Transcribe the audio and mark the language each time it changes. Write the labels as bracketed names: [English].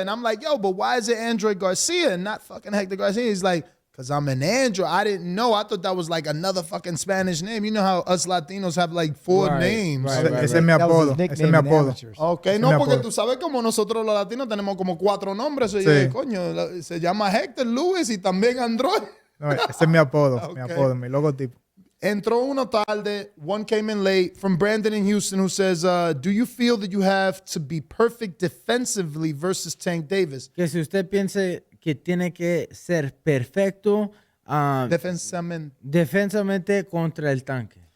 [English] And I'm like, yo, but why is it Android Garcia and not fucking Hector Garcia? He's like, because I'm an Android. I didn't know. I thought that was like another fucking Spanish name. You know how us Latinos have like four names. [Spanish] Ese es mi apodo. Ese es mi apodo. Okay, no, porque tú sabes como nosotros los latinos tenemos como 4 nombres. Y yo, coño, se llama Hector Luis y también Android. No, ese es mi apodo, mi logotipo. Entró uno tarde, [English] one came in late, from Brandon in Houston, who says, do you feel that you have to be perfect defensively versus Tank Davis? [Spanish] Que si usted piensa que tiene que ser perfecto defensivamente contra el Tanque.